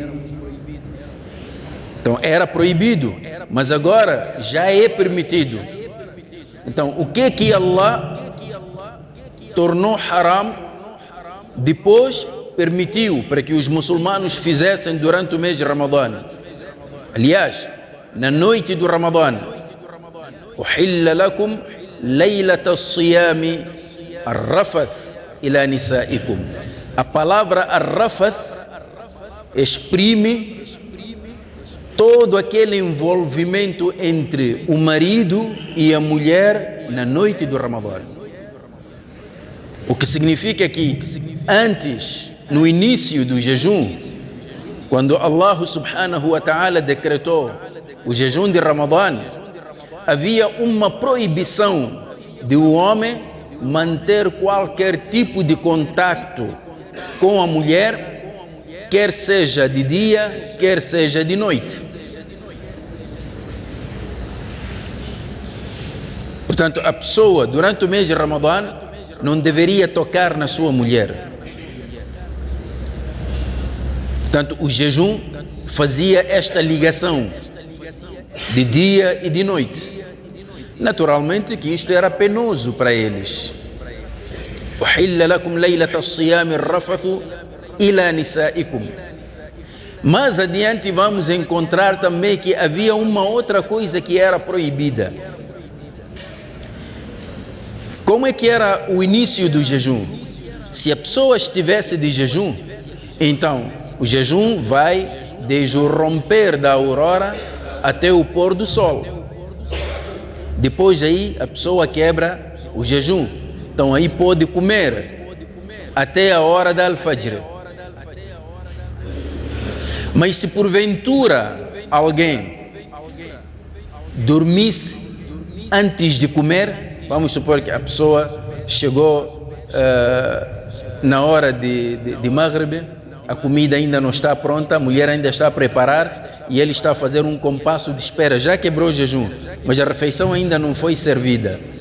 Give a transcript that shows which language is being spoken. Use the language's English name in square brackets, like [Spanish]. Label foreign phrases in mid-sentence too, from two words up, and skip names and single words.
[Portuguese] Então era proibido, mas agora já é permitido. Então o que Allah tornou haram, depois permitiu para que os muçulmanos fizessem durante o mês de Ramadã. Aliás, na noite do Ramadã, [Arabic] أحل لكم ليلة الصيام الرفث إلى نسائكم. [Portuguese] A palavra ar-rafath exprime todo aquele envolvimento entre o marido e a mulher na noite do Ramadã. O que significa que antes, no início do jejum, quando [Arabic] الله سبحانه وتعالى [Portuguese] decretou o jejum de Ramadã, havia uma proibição de o homem manter qualquer tipo de contacto com a mulher, quer seja de dia, quer seja de noite. Portanto, a pessoa durante o mês de Ramadã não deveria tocar na sua mulher. Portanto, o jejum fazia esta ligação de dia e de noite. Naturalmente que isto era penoso para eles. [Arabic] أحل لكم ليلة الصيام الرفث إلى نسائكم. [Portuguese] Mais adiante vamos encontrar também que havia uma outra coisa que era proibida. Como é que era o início do jejum? Se a pessoa estivesse de jejum, então o jejum vai desde o romper da aurora até o pôr do sol. Depois aí a pessoa quebra o jejum. Então aí pode comer até a hora da al-fajr. Mas se porventura alguém dormisse antes de comer, vamos supor que a pessoa chegou na hora de Maghrib, a comida ainda não está pronta, a mulher ainda está a preparar e ele está a fazer um compasso de espera, já quebrou o jejum, mas a refeição ainda não foi servida.